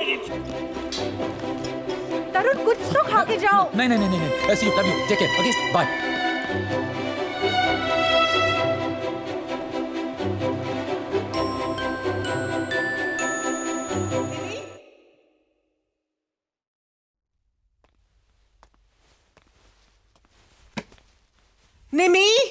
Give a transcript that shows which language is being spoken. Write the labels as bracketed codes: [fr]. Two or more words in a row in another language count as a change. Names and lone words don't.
[hi] तरुण कुछ तो खा के जाओ। नहीं नहीं नहीं नहीं, [en] see you, love you, take care, okay, bye. [hi] निमी,